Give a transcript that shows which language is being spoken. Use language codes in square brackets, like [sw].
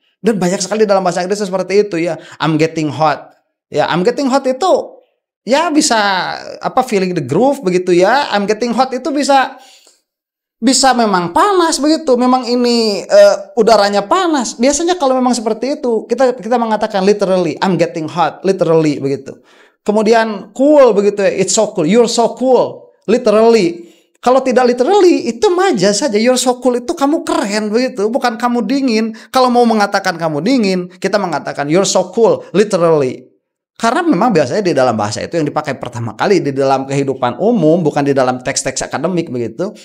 [id] Dan banyak sekali dalam bahasa Inggris seperti itu ya. [en] I'm getting hot. [id] Ya, [en] I'm getting hot [id] itu ya bisa [en] feeling the groove [id] begitu ya. [en] I'm getting hot [id] itu bisa memang panas begitu, memang ini udaranya panas. Biasanya kalau memang seperti itu, kita mengatakan literally, [en] I'm getting hot, literally [id] begitu. Kemudian [en] cool [id] begitu ya, [en] it's so cool, you're so cool, literally. [id] Kalau tidak literally, itu majas saja. [en] You're so cool [id] itu kamu keren begitu, bukan kamu dingin. Kalau mau mengatakan kamu dingin, kita mengatakan [en] you're so cool, literally. [id] Karena memang biasanya di dalam bahasa itu yang dipakai pertama kali di dalam kehidupan umum, bukan di dalam teks-teks akademik begitu.